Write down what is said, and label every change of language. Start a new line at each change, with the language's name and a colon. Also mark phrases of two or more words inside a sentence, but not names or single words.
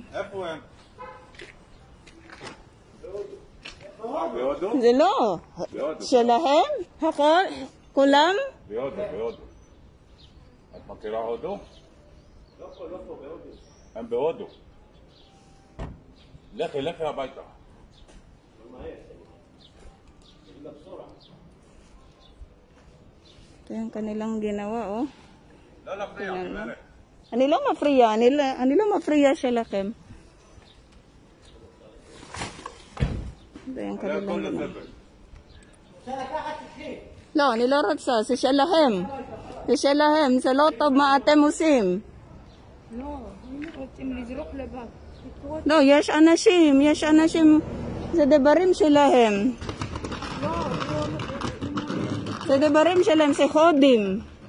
Hebrew: איפה הם? בהודו? זה לא. בהודו. שלהם? הכל? כולם? בהודו. את מכירה הודו? לא פה, בהודו. הם בהודו. לכי הביתה.
Filipino: Ito yung kanilang ginawa, oh.
Hebrew: לא להפריע, גברת. אני לא מפריעה, אני לא מפריעה שלכם.
Filipino: ito yung kanilang ginawa.
Hebrew: לא, אני לא רוצה, זה שלהם. זה שלהם, זה לא טוב מה אתם עושים. לא, הם רוצים לזרוק לבד. לא, יש אנשים, זה דברים שלהם. זה דברים שלהם, זה הודים.